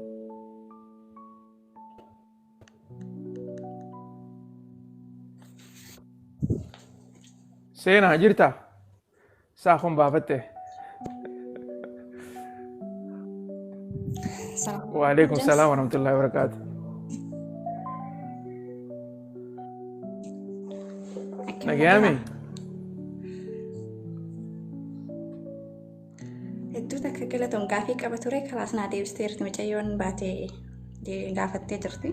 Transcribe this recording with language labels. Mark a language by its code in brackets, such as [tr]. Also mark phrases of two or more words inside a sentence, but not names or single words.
[om] Seenaa jirta? Saakoon baafatte? [ar] وعليكم السلام ورحمة الله وبركاته. [om] Nagayami? Hedduu takka galatoom gaafii qaba ture kalaas naa deebisteerti mucayyoon baatee gaafattee jirti.